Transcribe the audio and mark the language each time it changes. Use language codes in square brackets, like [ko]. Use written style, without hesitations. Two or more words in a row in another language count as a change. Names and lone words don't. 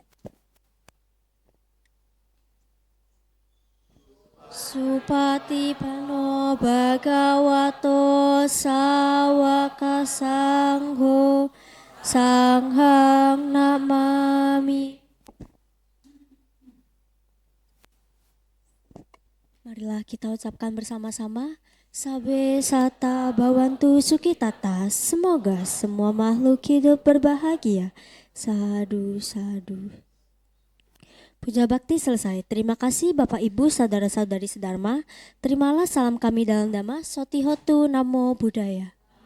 [pi] Supatipano Bhagavato Sawaka Sangho Sanghang Namami. [id] Marilah kita ucapkan bersama-sama. [pi] Sabe sata bawantu sukitata. [id] Semoga semua makhluk hidup berbahagia. [pi] Sadhu, sadhu. [id] Puja bakti selesai. Terima kasih Bapak Ibu saudara-saudari sedharma. Terimalah salam kami dalam Dhamma. [pi] Sotihotu Namo Buddhaya.